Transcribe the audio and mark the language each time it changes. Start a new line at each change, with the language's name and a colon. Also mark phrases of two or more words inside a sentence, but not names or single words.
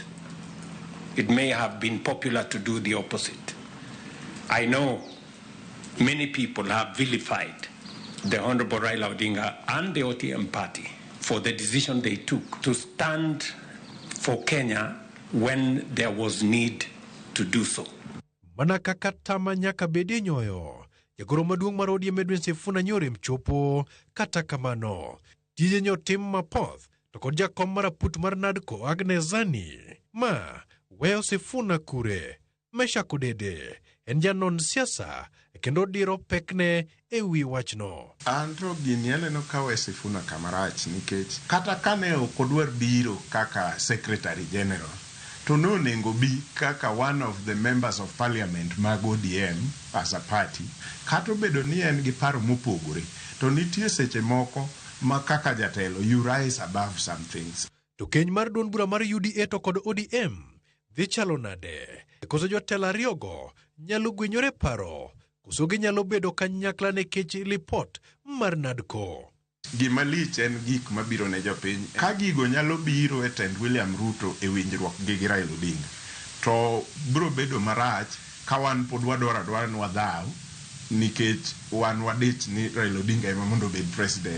English: It may have been popular to do the opposite. I know many people have vilified the Honorable Raila Odinga and the ODM party for the decision they took to stand for Kenya when there was need to do so.
Luo (Kenya and Tanzania): Mana kaka tama nyaka bedi nyoyo, jagoro maduong' mar ODM Edwin Sifuna Nyore mchopo kata kamano. Tije nyo tim mapoth, to kod jakom maraput mar nade Agnes ma weyo Sifuna kure, mesha kudede, en janon siasa, kendo diro pekne e wi wachno. Andro gini aneno kawe Sifuna kamarach nikech kata kane okodwar biro kaka
English: Secretary General,
Luo (Kenya and Tanzania): to no nengo bi kaka
English: one of the members of parliament
Luo (Kenya and Tanzania): mag ODM
English: as a party,
Luo (Kenya and Tanzania): kato bedo ni en gi paro mopogore, to nitie seche moko ma kaka jatelo
English: you rise above some things.
Luo (Kenya and Tanzania): To keny mar duond bura mar UDA to kod ODM dhi chalo nade? Koso jotelo ariyogo nyalo gwenyore paro, koso ginyalo bedo kanyakla nekech lipot mar nadko. Gima lich en gik mabiro ne jopiny. Ka gigo nyalo biro e tend William Ruto e winjruok gi Raila Odinga, to biro bedo marach ka wan pod wadwaro ni wadhaw nikech wan wadich ni Raila Odinga ema mondo bed president.